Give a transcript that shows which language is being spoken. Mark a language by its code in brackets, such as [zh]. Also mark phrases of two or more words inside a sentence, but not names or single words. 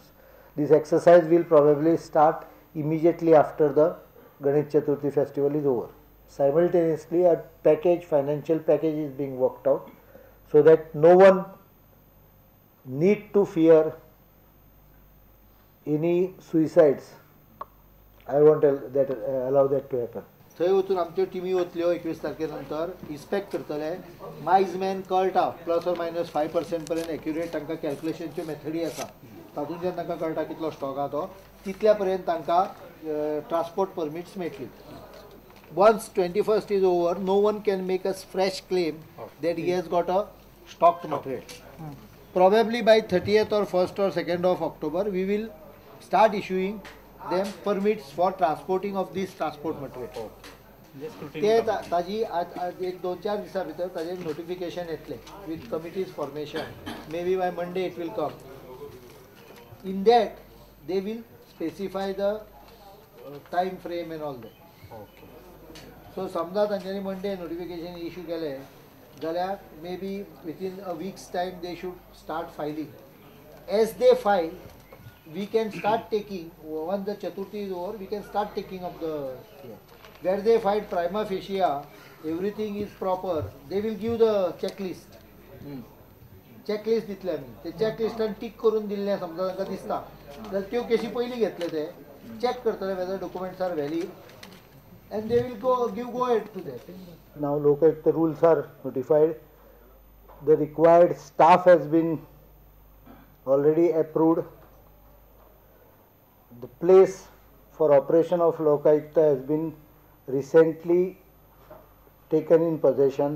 [en] This exercise will probably start immediately after the Ganesh Chaturthi festival is over. Simultaneously, a financial package is being worked out, so that no one need to fear any suicides. I won't allow that to happen. [kok] थंय वचून आमच्यो टिमी वतल्यो 21 तारखे नंतर इन्स्पेक्ट करतले. मायज मॅन कळटा +or-5% पर्यंत एक्युरेट तांकां कॅल्क्युलेशनच्यो मेथडी आसा. तातूंतल्यान तांकां कळटा कितलो स्टॉक आहा तो. तितल्या पर्यंत तांकां [en] transport permits [kok] मेळटली. [en] Once 21st is over, no one can make a fresh claim that he has got a stocked material. Probably by 30th or 1st or 2nd of October, we will start issuing them permits for transporting of this transport material. [kok] ते ताजी आज एक 2-4 दिसा भितर ताजे नोटिफिकेशन येतले [en] with committees formation. Maybe by Monday it will come. In that they will specify the time frame and all that. Okay. So [kok] समजा तांच्यांनी मंडे नोटिफिकेशन इश्यू केले जाल्यार [en] maybe within a week's time they should start filing. As they file, we can start taking, once the Chaturthi is over, we can start taking up the, where they find prima facie, everything is proper, they will give the checklist. [kok] Checklist दितले आमी. ते चेकलिस्टान टिक करून दिल्ले समजा तांकां दिसता जाल्यार त्यो केसी पयलीं घेतले ते चेक करतले [en] whether documents are valid and they will give go ahead to that. Now the rules are notified. The required staff has been already approved. The place for operation of Lokayukta has been recently taken in possession.